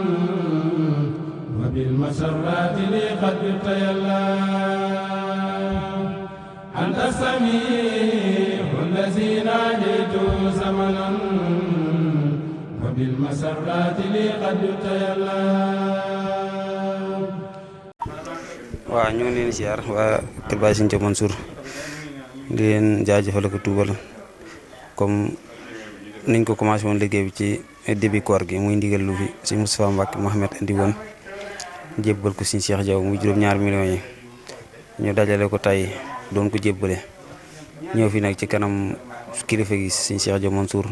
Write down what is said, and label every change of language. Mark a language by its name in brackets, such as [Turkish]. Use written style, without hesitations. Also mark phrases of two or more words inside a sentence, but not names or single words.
[Arabic] وبالمسرات لي قد بت يا الله أنت السميع الذي ناديت زمنا وبالمسرات لي قد بت يا الله [Wolof] waaw ñu ngi leen di ziar waa Kër Baye Serigne Thiaw Mansour di leen jaajëfal ko tuubal comme niñ ko commencé woon liggéey bi ci début koor gi muy ndigal lu fi si Moustapha Mbacke Mohamed indi woon jébbal ko Serigne Cheikh Diaw muy juróom-ñaar millions yi ñu dajale ko tey doon ko jébbale ñëw fi nag ci kanam kilifa gi Serigne Cheikh Diaw Mansour di